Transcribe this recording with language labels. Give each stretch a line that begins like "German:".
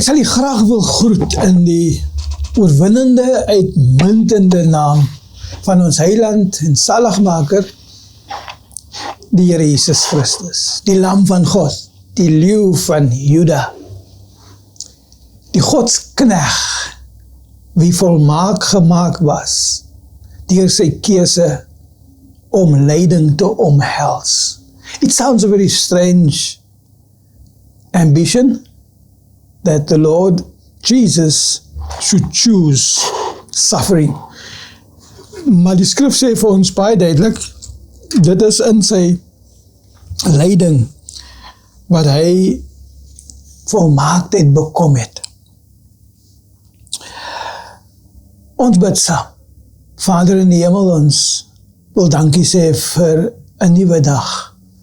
Afrikaans: Ek sal u graag wil groet in die oorwinnende, uitmuntende naam van ons Heiland en Saligmaker, die Here Jesus Christus, die Lam van God, die Leeu van Juda, die Godsknegt, wie volmaak gemaak was, deur sy keuse om lyding te omhels.
English: It sounds a very strange ambition, that the Lord Jesus should choose suffering.
Afrikaans: Maar die skrif sê vir ons baie duidelik, dit is in sy lyding wat hy volmaaktheid bekom het. Ons bid saam. Vader in die hemel, ons wil dankie sê vir 'n nuwe dag.